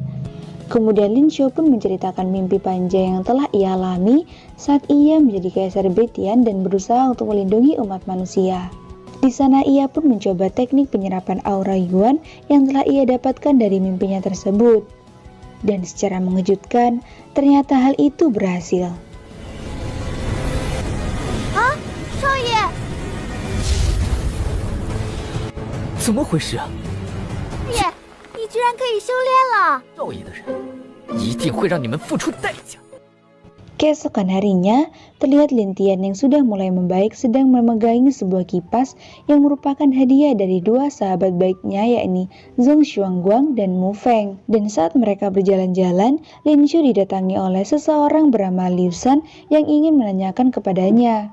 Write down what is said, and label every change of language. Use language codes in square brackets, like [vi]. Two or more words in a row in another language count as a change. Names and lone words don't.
[id] Kemudian Lin Xiao pun menceritakan mimpi panjang yang telah ia alami saat ia menjadi Kaisar Betian dan berusaha untuk melindungi umat manusia. Di sana ia pun mencoba teknik penyerapan aura Yuan yang telah ia dapatkan dari mimpinya tersebut. Dan secara mengejutkan, ternyata hal itu berhasil. Hah? Shoye! [zh] 怎么回事啊？爷，你居然可以修炼了！少爷的人一定会让你们付出代价。 [id] Keesokan harinya, terlihat Lin Tian yang sudah mulai membaik sedang memegangi sebuah kipas yang merupakan hadiah dari dua sahabat baiknya yakni Zhong Xuanguang dan Mu Feng. Dan saat mereka berjalan-jalan, Lin Shu didatangi oleh seseorang bernama Liu Shan yang ingin menanyakan kepadanya.